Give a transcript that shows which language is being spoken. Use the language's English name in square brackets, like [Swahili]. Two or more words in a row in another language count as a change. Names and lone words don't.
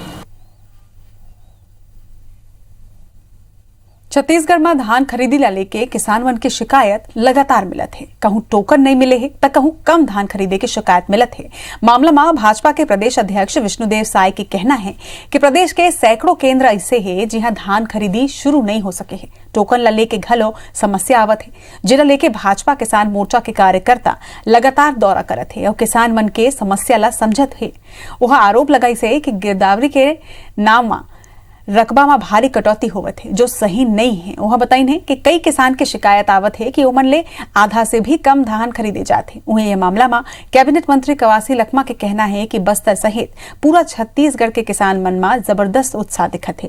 [Chhattisgarhi] छत्तीसगढ़ में धान खरीदी ला लेके किसान मन की शिकायत लगातार मिलत है। कहूं टोकन नहीं मिले है तो कहूं कम धान खरीदे की शिकायत मिलत है। मामला में भाजपा के प्रदेश अध्यक्ष विष्णुदेव साय की कहना है कि प्रदेश के सैकड़ों केंद्र ऐसे है जहां धान खरीदी शुरू नहीं हो सके है। टोकन ला लेके घलो समस्या आवत है, जिला लेके भाजपा किसान मोर्चा के कार्यकर्ता लगातार दौरा करत है और किसान मन के समस्या ला समझत है। वह आरोप लगाई से कि गिरदावरी के नाम रकबा में भारी कटौती होवत है, जो सही नहीं है। वह बताइन है कि कई किसान की शिकायत आवत है कि ओमन ले आधा से भी कम धान खरीदे जाते। उन्हें यह मामला में कैबिनेट मंत्री कवासी लखमा के कहना है कि बस्तर सहित पूरा छत्तीसगढ़ के किसान मन में जबरदस्त उत्साह दिखत है।